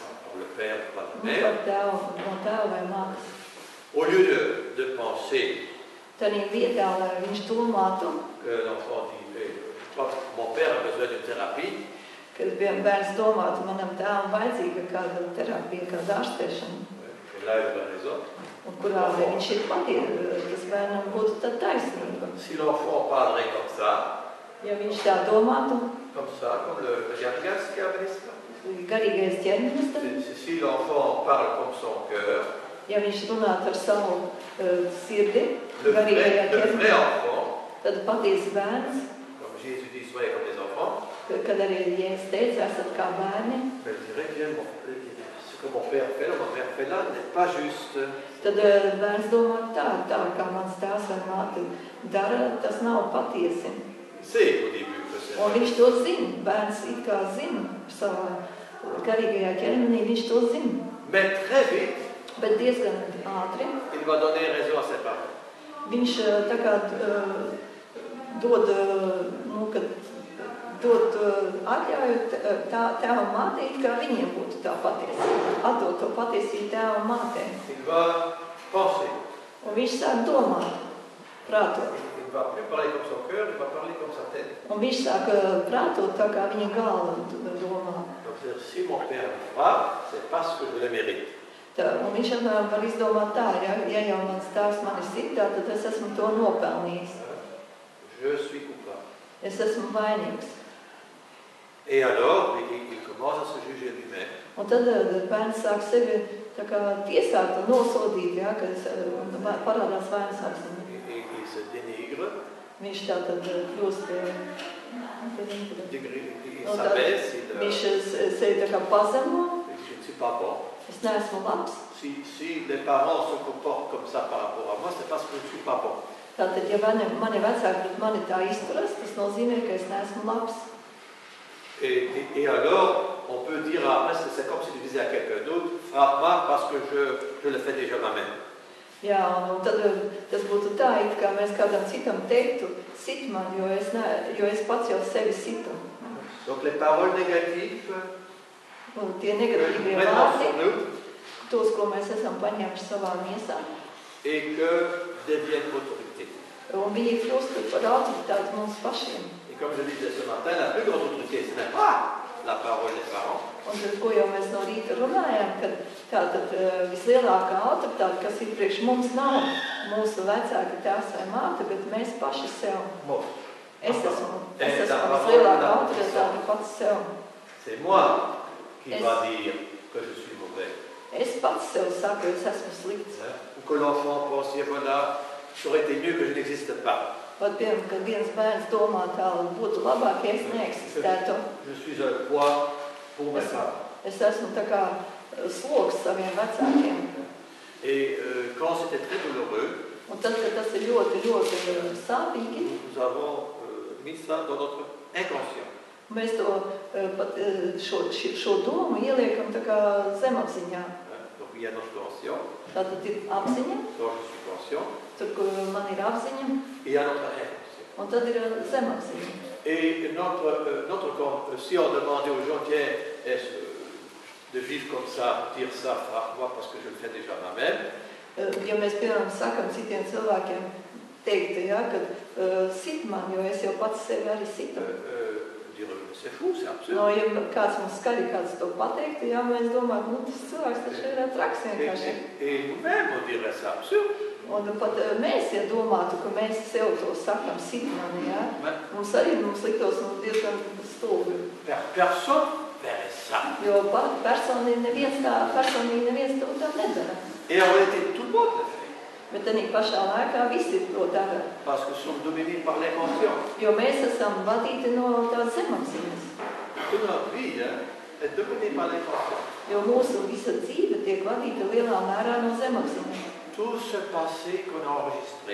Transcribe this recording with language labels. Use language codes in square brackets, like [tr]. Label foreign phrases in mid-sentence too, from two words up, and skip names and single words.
[fr] par le père ou par la par mère, [lv] tēvu, no tēva vai mātes, [fr] au lieu de penser [lv] tādā vietā, lai viņš domātu, [fr] que l'enfant dit mon père a besoin d'une thérapie, [lv] kad bērns domātu, manam tēvam vajadzīga kāda terapija, kāda ārstēšana, [fr] et là il a raison. [lv] un kurā viņš ir tas bērnam būtu tad taisnība. [fr] Si l'enfant parlerait comme ça, [lv] Ja viņš tā domātu, [fr] comme le Gargas qui avait dit ça, [lv] garīgais ķermenis, tad, [fr] si l'enfant parle comme son cœur, [lv] ja viņš runātu ar savu sirdi, [fr] le [lv] garīgajā [fr] vrai [lv] ķermenī, [fr] enfant, [lv] tad patiesi bērns, [fr] comme Jésus dit, soyez comme les enfants, [lv] kad arī Jēzus teica, esat kā bērni, [fr] mais je dirais que ce que mon père fait là, ma mère fait là, n'est pas juste. [lv] tad bērns domā tā kā mans tēvs vai māte dara, tas nav patiesi. [fr] C'est au début que c'est. [lv] Un viņš to zina, bērns it kā zina savā garīgajā ķermenī, viņš to zina. [fr] Mais très vite, [lv] Bet diezgan ātri [fr] il va donner raison à ses parents. [lv] viņš tā kā dod, dod atļauju tēvam mātei, kā viņiem būtu tā patiesība. Atdod to patiesību tēvam mātei. [fr] Il va penser. [lv] Un viņš sāk domāt, prātot. [fr] Il ne va plus parler comme son cœur, il va parler comme sa tête. [lv] Un viņš sāk prātot tā kā viņa galva domā. [fr] Donc si mon père me frappe, c'est parce que je le mérite. [lv] Un viņš apmēram var izdomāt tā, ja jau mans tēvs mani sitā, tad es esmu to nopelnījis. [fr] Je suis coupable. [lv] Es esmu vainīgs. [fr] Et alors, il commence à se juger lui-même. [lv] Un tad bērns sāk sevi tā kā tiesāt un nosodīt, ja, kad parādās vainas apziņa. [fr] Il se dénigre, [lv] Viņš tā tad kļūst, [fr] il s'abaisse, [lv] viņš sevi tā kā pazemo, [fr] je ne suis pas bon. [lv] es neesmu labs. [fr] Si les parents se comportent comme ça par rapport à moi, c'est parce que je ne suis pas bon. [lv] Tātad, ja mani vecāki pret mani tā izturas, tas nozīmē, ka es neesmu labs. [fr] Et alors, on peut dire après, c'est comme si tu disais à quelqu'un d'autre, frappe-moi parce que je le fais déjà moi-même. [lv] Jā, un tad tas būtu tā, it kā mēs kādam citam teiktu, sit man, jo es pats jau sevi situ. [fr] Donc les paroles négatives [lv] Un tie negatīvie [fr] prennent [lv] vārdi, [fr] sur nous [lv] tos, ko mēs esam paņēmuši savā miesā, [fr] et que deviennent autorité. [lv] un viņi kļūst par autoritāti mums pašiem. [fr] Et comme je disais ce matin, la plus grande autorité, ce n'est pas la parole des parents, [lv] Un tad, ko jau mēs no rīta runājām, kad tātad vislielākā autoritāte, kas ir priekš mums, nav mūsu vecāki tēvs vai māte, bet mēs paši sev. Es esmu vislielākā autoritāte pats sev. [fr] c'est moi qui va dire que je suis mauvais. [lv] Es pats sev saku, es esmu slikts. [fr] Ou que l'enfant pense, et voilà, ça aurait été mieux que je n'existe pas. [lv] Pat, piemēram, kad viens bērns domā tā, būtu labāk, ja es neeksistētu. [fr] Je suis un poids pour mes parents. [lv] Es esmu tā kā sloks saviem vecākiem. [fr] Et quand c'était très douloureux, [lv] Un tad, kad tas ir ļoti, ļoti sāpīgi, [fr] nous avons mis ça dans notre inconscient. [lv] Mēs to pat šo domu ieliekam tā kā zemapziņā. [fr] Donc il y a notre conscient, [lv] Tātad ir apziņa, [fr] dont je suis conscient, [lv] tur, kur man ir apziņa, [fr] et il y a notre inconscient. [lv] un tad ir zemapziņa. [fr] Et si on demandait aux gens, tiens, de vivre comme ça, dire ça, frappe-moi parce que je le fais déjà moi-même. [lv] Ja mēs, piemēram, sakam citiem cilvēkiem teikt, ja, kad sit man, jo es jau pats sevi arī situ. [fr] C'est fou, c'est absurde. [lv] No, ja kāds mums skaļi kāds to pateiktu, ja mēs domājam, nu tas cilvēks taču ir traks vienkārši. [fr] Et nous-mêmes, on dirait c'est absurde. [lv] Un pat mēs, ja domātu, ka mēs sev to sakam sit mani, ja, mums liktos diezgan stulbi. [fr] Personne verrait ça. [lv] Jo personīgi neviens to tā nedara. [fr] Et en réalité, tout le monde le fait. [lv] Bet arī pašā laikā visi to dara. [fr] Parce que nous sommes dominés par l'inconscient. [lv] Jo mēs esam vadīti no tās zemapziņas. [fr] Toute notre vie est dominée par l'inconscient. [lv] Jo mūsu visa dzīve tiek vadīta lielā mērā no zemapziņas. [fr] Tout ce passé qu'on a enregistré.